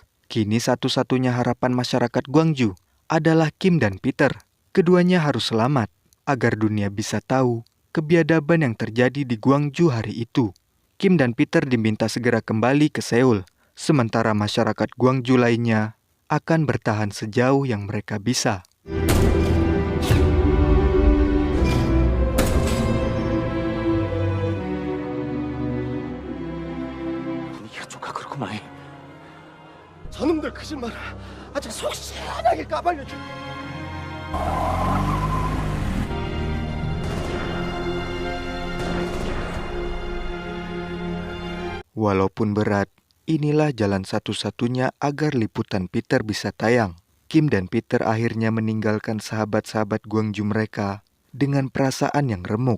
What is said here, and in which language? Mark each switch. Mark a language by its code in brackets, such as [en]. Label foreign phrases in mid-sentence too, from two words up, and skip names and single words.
[id] Kini satu-satunya harapan masyarakat Gwangju adalah Kim dan Peter. Keduanya harus selamat agar dunia bisa tahu kebiadaban yang terjadi di Gwangju hari itu. Kim dan Peter diminta segera kembali ke Seoul, sementara masyarakat Gwangju lainnya akan bertahan sejauh yang mereka bisa. [ko] 분위기가 족하그렇구만. 저놈들 거짓말을 아주 속 시원하게 까발려줘. [id] Walaupun berat, inilah jalan satu-satunya agar liputan Peter bisa tayang. Kim dan Peter akhirnya meninggalkan sahabat-sahabat Gwangju mereka dengan perasaan yang remuk.